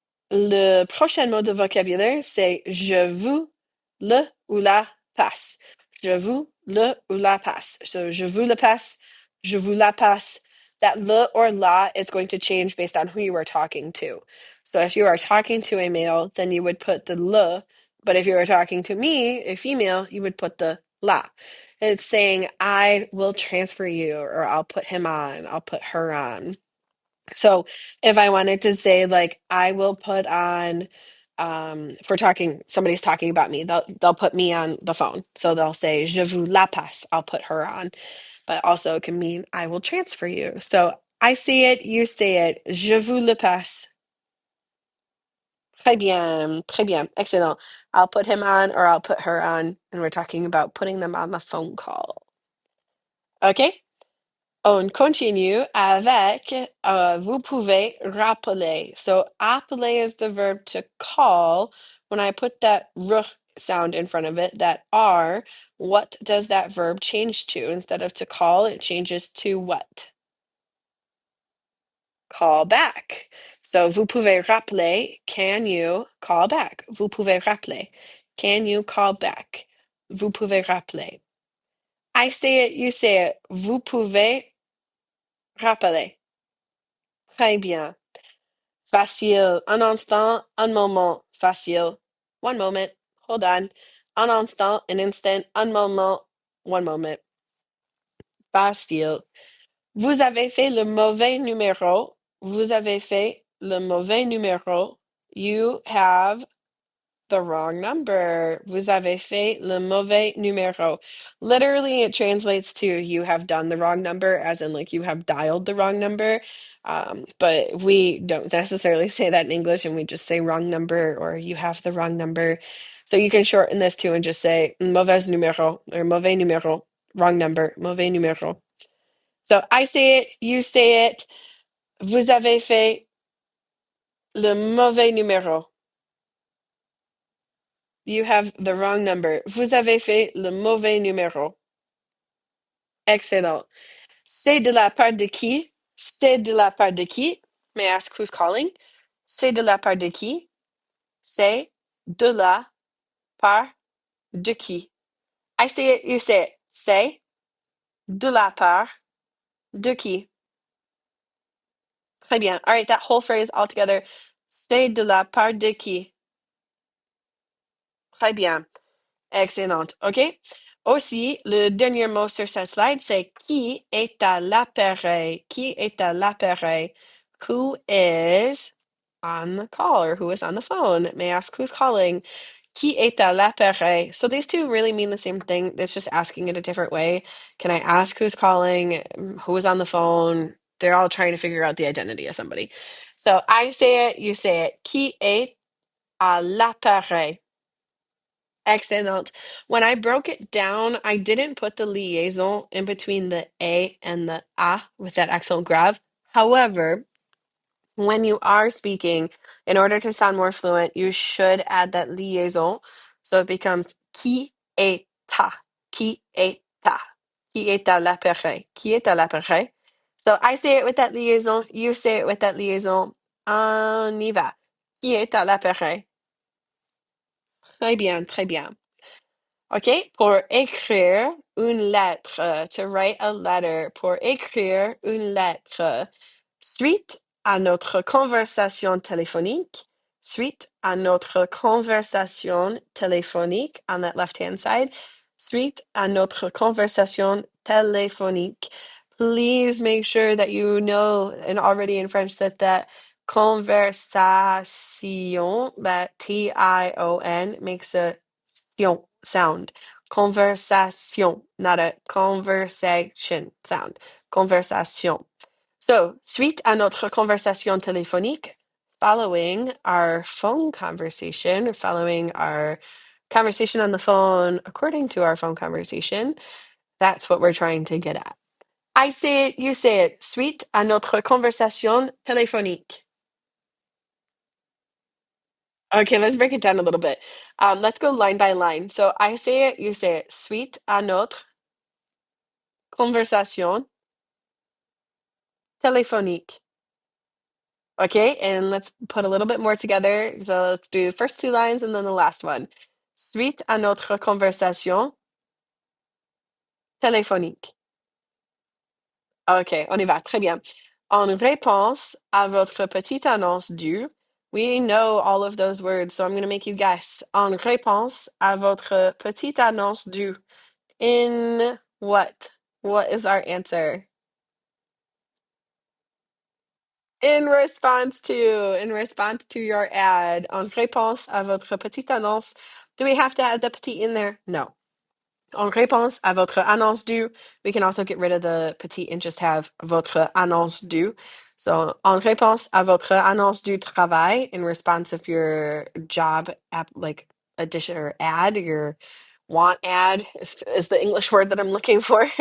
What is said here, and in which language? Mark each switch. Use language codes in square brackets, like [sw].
[fr] Le prochain mot de vocabulaire, c'est je vous le ou la passe. Je vous le ou la passe. So je vous le passe, je vous la passe. [en] That le or la is going to change based on who you are talking to. So if you are talking to a male, then you would put the le, but if you are talking to me, a female, you would put the la. And it's saying I will transfer you, or I'll put him on, I'll put her on. So if I wanted to say like I will put on if we're talking somebody's talking about me, they'll put me on the phone. So they'll say [fr] je vous la passe, [en] I'll put her on. But also it can mean I will transfer you. So I say it, you say it, [fr] je vous le passe. Très bien, excellent. [en] I'll put him on or I'll put her on, and we're talking about putting them on the phone call. Okay? [fr] On continue avec vous pouvez rappeler. [en] So appeler is the verb to call. When I put that r sound in front of it, that r, what does that verb change to? Instead of to call, it changes to what? Call back. [fr] So vous pouvez rappeler. [en] Can you call back? [fr] Vous pouvez rappeler. [en] Can you call back? [fr] Vous pouvez rappeler. [en] I say it, you say it. [fr] Vous pouvez rappeler. Très bien. Facile. Un instant, un moment. Facile. [en] One moment. Hold on. [fr] Un instant, [en] an instant. [fr] Un moment. [en] One moment. [fr] Facile. Vous avez fait le mauvais numéro. Vous avez fait le mauvais numéro. [en] You have the wrong number. [fr] Vous avez fait le mauvais numéro. [en] Literally, it translates to you have done the wrong number, as in like you have dialed the wrong number. But we don't necessarily say that in English, and we just say wrong number or you have the wrong number. So you can shorten this too and just say [fr] mauvais numéro [en] or mauvais numéro, wrong number, mauvais numéro. So I say it, you say it. [fr] Vous avez fait le mauvais numéro. [en] You have the wrong number. [fr] Vous avez fait le mauvais numéro. Excellent. C'est de la part de qui? C'est de la part de qui? [en] May I ask who's calling? [fr] C'est de la part de qui? C'est de la part de qui? [en] I say it, you say it. [fr] C'est de la part de qui? Très bien. [en] All right, that whole phrase all together. [fr] C'est de la part de qui? Très bien. Excellent. OK. Aussi, le dernier mot sur cette slide, c'est qui est à l'appareil? Qui est à l'appareil? [en] Who is on the call or who is on the phone? May I ask who's calling? [fr] Qui est à l'appareil? [en] So these two really mean the same thing. It's just asking it a different way. Can I ask who's calling? Who is on the phone? They're all trying to figure out the identity of somebody. So I say it, you say it. [fr] Qui est à l'appareil? Excellent. [en] When I broke it down, I didn't put the liaison in between the A and the A with that accent grave. However, when you are speaking, in order to sound more fluent, you should add that liaison. So it becomes [fr] qui est à, qui est à, qui est à l'appareil, [en] qui est à l'appareil. So I say it with that liaison, you say it with that liaison. [fr] On y va. Qui est à l'appareil? Très bien, très bien. OK, pour écrire une lettre, [en] to write a letter, [fr] pour écrire une lettre, suite à notre conversation téléphonique, suite à notre conversation téléphonique [en] on that left-hand side, [fr] suite à notre conversation téléphonique. [en] Please make sure that you know, and already in French, that conversation, that T-I-O-N makes a sion sound. Conversation, not a conversation sound. Conversation. So, [fr] suite à notre conversation téléphonique, [en] following our phone conversation, following our conversation on the phone, according to our phone conversation, that's what we're trying to get at. I say it, you say it. [fr] Suite à notre conversation téléphonique. [en] Okay, let's break it down a little bit. Let's go line by line. So I say it, you say it. [fr] Suite à notre conversation téléphonique. [en] Okay, and let's put a little bit more together. So let's do the first two lines and then the last one. [fr] Suite à notre conversation téléphonique. OK, on y va. Très bien. En réponse à votre petite annonce du, [en] we know all of those words, so I'm going to make you guess. [fr] En réponse à votre petite annonce du, [en] in what? What is our answer? In response to your ad, [fr] en réponse à votre petite annonce. [en] Do we have to add the petit in there? No. [fr] En réponse à votre annonce due, [en] we can also get rid of the petit and just have [fr] votre annonce due. [en] So, [fr] en réponse à votre annonce du travail, [en] in response of your job app, like addition or ad, your want ad is the English word that I'm looking for.